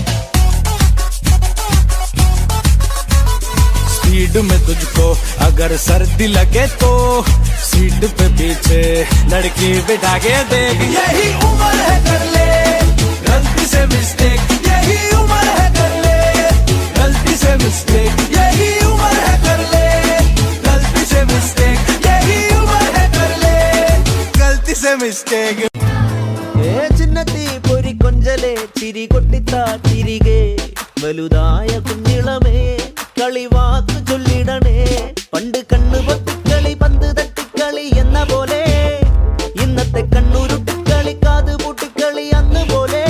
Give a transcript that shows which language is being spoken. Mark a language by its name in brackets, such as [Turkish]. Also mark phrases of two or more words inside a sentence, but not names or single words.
[Hindi] स्पीड में तुझको अगर सर्दी लगे तो सीट पे पीछे लड़की बिठा के देख. यही उम्र है कर ले गलती से मिस्टेक, यही उम्र है कर ले गलती से मिस्टेक, यही उम्र है कर ले गलती से मिस्टेक, यही उम्र है कर ले गलती से मिस्टेक. [Malayalam] ചിന്നത്തി പൊരി കൊഞ്ചലെ ചിരി കൊട്ടിത്താ ചിരികെ വലുതായ കുഞ്ഞിളമേ കളിവാക്ക് ചൊല്ലിടണേ. പണ്ട് കണ്ണു പൊത്തിക്കളി പന്ത് തട്ടിക്കളി എന്ന പോലെ, ഇന്നത്തെ കണ്ണുരുട്ടിക്കളി കാത് പൂട്ടിക്കളി അന്ന് പോലെ.